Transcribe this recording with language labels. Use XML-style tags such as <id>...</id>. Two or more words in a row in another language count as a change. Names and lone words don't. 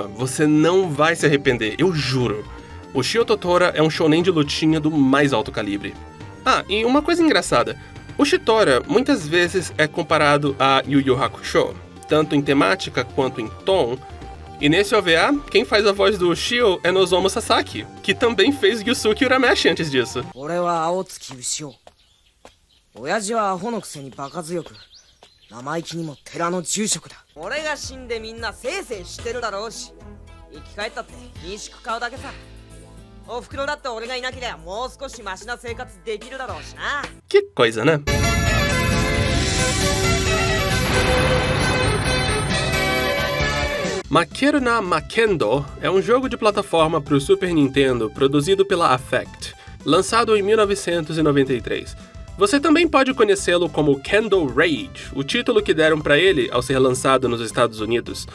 <pt>Você não vai se arrepender, eu juro. O Shio Tora é um shounen de lutinha do mais alto calibre. E uma coisa engraçada, o Shitora muitas vezes é comparado a Yu Yu Hakusho, tanto em temática quanto em tom, e nesse OVA, quem faz a voz do Shio é Nozomu Sasaki, que também fez Yusuke Urameshi antes disso.</pt> <ja>親父はアホのくせにバカ強く生意気にも寺の住職だ。俺が死んでみんなせいせいしてるだろうし、生き返ったって民宿買うだけさ。お袋だって俺がいなけりゃもう少しマシな生活できるだろうしな。</ja> <pt>Que coisa, né? Makeru na Makendo é um jogo de plataforma para o Super Nintendo produzido pela Affect, lançado em 1993. Você também pode conhecê-lo como Kendo Rage, o título que deram pra ele ao ser lançado nos Estados Unidos.</pt>